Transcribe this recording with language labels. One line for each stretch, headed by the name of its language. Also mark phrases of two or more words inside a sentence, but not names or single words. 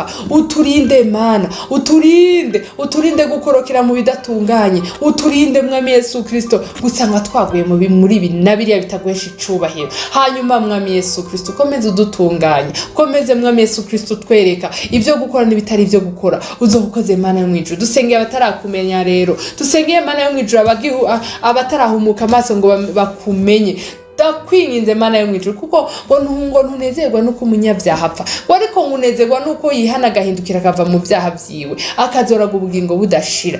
Rundi: Uturinde Mana, uturinde gukorokera mu bidatunganye. Uturinde Mwami Yesu Kristo gusanga twaguye muri ibi nabiriya bitaguhesha icubahiro. Hanyuma Mwami Yesu Kristo komeze udutunganye, komeze Mwami Yesu Kristo twereka ivyo gukora n'ibitari ivyo gukora. Uzobukoze Mana yo mwijuru. Dusengeye abatarakumenya rero, dusengeye Mana yo mwijuru abatarahumuka amaso ngo bakumenye. Ndakwinginze Mana yo mwijuru, kuko ngo ntunezerwa nuko umunyabyaha apfa, ariko nkunezerwa nuko yihana agahindukira akava mu byaha vyiwe akazoraga ubugingo budashira.